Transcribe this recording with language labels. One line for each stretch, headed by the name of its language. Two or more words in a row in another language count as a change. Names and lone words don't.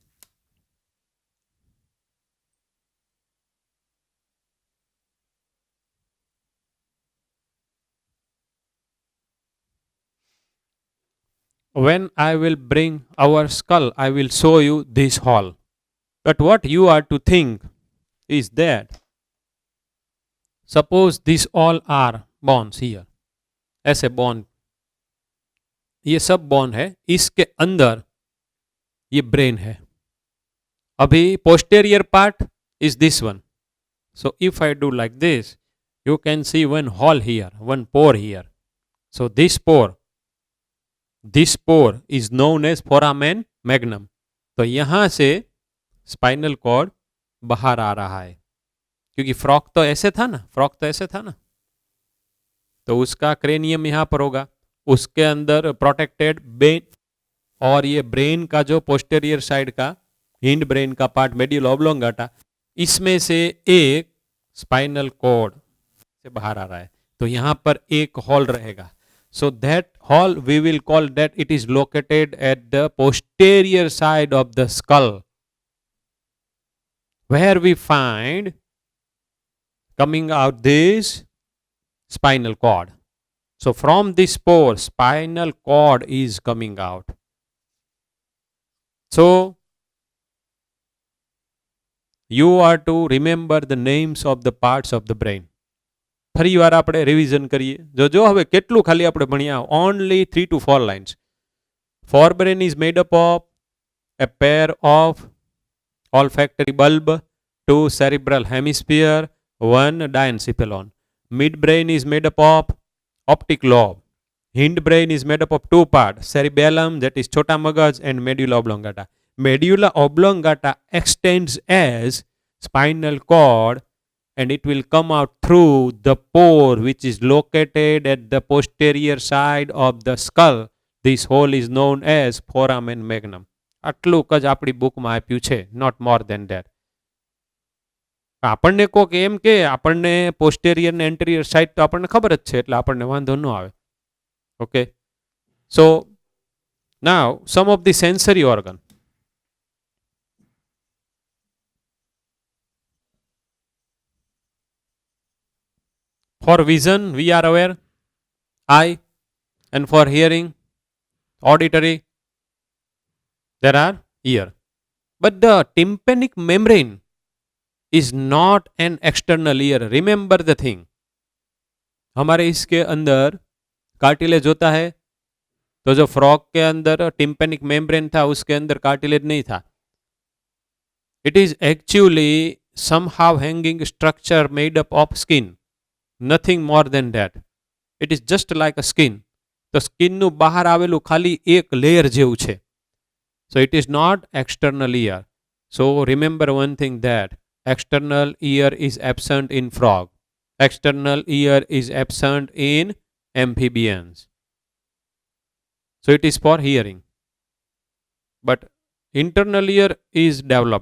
English: When I will bring our skull, I will show you this hall. But what you are to think is that suppose these all are bones here,
Hindi: ऐसे bone, ये सब bone है, इसके अंदर ये brain है.
English: अभी posterior part is this one. So if I do like this, you can see one hole here, one pore here. So this pore is known as foramen magnum.
Hindi: तो यहां से
English: spinal cord
Hindi: बाहर आ रहा है, क्योंकि फ्रॉक तो ऐसे था ना, तो उसका क्रेनियम यहां पर होगा, उसके अंदर
English: protected brain,
Hindi: और ये ब्रेन का जो
English: posterior side
Hindi: का
English: hind brain
Hindi: का
English: part medulla oblongata,
Hindi: इसमें से एक
English: spinal cord
Hindi: से बाहर आ रहा है. तो यहां पर एक हॉल रहेगा.
English: So that hole we will call that it is located at the posterior side of the skull, where we find coming out this spinal cord. So from this pore, spinal cord is coming out. So you are to remember the names of the parts of the brain.
Gujarati: ફરી વાર આપણે રિવિઝન કરીએ. જો હવે કેટલું ખાલી આપણે ભણ્યા,
English: only 3 to 4 lines. forebrain is made up of a pair of olfactory bulb, 2 cerebral hemisphere, 1 diencephalon. Midbrain is made up of optic lobe. Hindbrain is made up of 2 parts, cerebellum, that is
Hindi: छोटा मगज,
English: and medulla oblongata. Medulla oblongata extends as spinal cord, and it will come out through the pore which is located at the posterior side of the skull. This hole is known as foramen magnum.
Gujarati: આટલું જ આપણી બુકમાં આપ્યું છે,
English: not more than that.
Gujarati: આપણને કોક એમ કે આપણને પોસ્ટેરિયર ને
English: anterior side
Gujarati: તો આપણને ખબર જ છે, એટલે આપણને વાંધો ન આવે.
English: Okay, so now some of the sensory organ. For vision, we are aware, eye, and for hearing, auditory, there are ear. But the tympanic membrane is not an external ear. Remember the thing.
Hindi: हमारे इसके अंदर कार्टिलेज होता है, तो जो फ्रॉग के अंदर
English: tympanic membrane
Hindi: था, उसके अंदर कार्टिलेज नहीं था.
English: It is actually somehow hanging structure made up of skin. Nothing more than that. It is just like a skin.
Gujarati: તો સ્કિનનું બહાર આવેલું ખાલી એક લેયર જેવું છે.
English: So it is not external ear. So remember one thing, that external ear is absent in frog. External ear is absent in amphibians. So it is for hearing. But internal ear is developed.